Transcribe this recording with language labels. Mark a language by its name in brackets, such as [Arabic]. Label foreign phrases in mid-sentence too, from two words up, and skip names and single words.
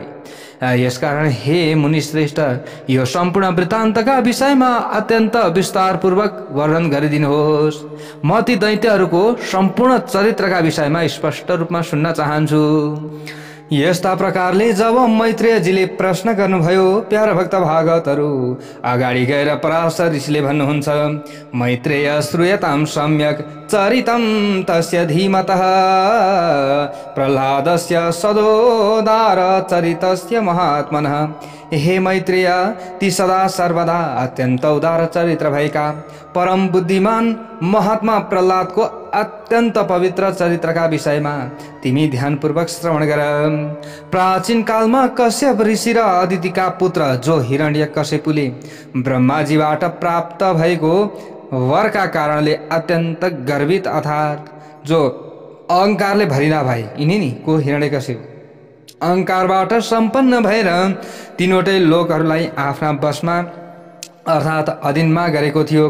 [Nepali] यसकारण हे मुनिश्रेष्ठ, यो सम्पूर्ण वृत्तान्तका विषयमा अत्यन्त विस्तारपूर्वक वर्णन गरिदिनुहोस्। म ती दैत्यहरूको सम्पूर्ण चरित्रका विषयमा स्पष्ट रूपमा सुन्न चाहन्छु। यस्ता प्रकारले जब मैत्रेयजीले प्रश्न गर्नुभयो प्यारा भक्त भागवतहरू अगाडि गएर पराशर ऋषिले भन्नुहुन्छ [Sanskrit] मैत्रेय श्रूयतां सम्यक चरितं तस्य धीमतः प्रह्लादस्य सदोदार चरितस्य महात्मनः। [Nepali] हे मैत्रेय, ती सदा सर्वदा अत्यन्त उदार चरित्र भएका परम बुद्धिमान महात्मा प्रह्लादको अत्यन्त पवित्र चरित्रका विषयमा तिमी ध्यानपूर्वक श्रवण गर। प्राचीन कालमा कश्यप ऋषि र अदितिका पुत्र जो हिरण्यकशिपुले ब्रह्माजीबाट प्राप्त भएको वरका कारणले अत्यन्त गर्वित अर्थात् जो अहङ्कारले भरिना भए यिनी नि को हिरण्यकशिपु अहङ्कारबाट सम्पन्न भएर तीनवटै लोकहरूलाई आफ्ना वशमा अर्थात् अधीनमा गरेको थियो।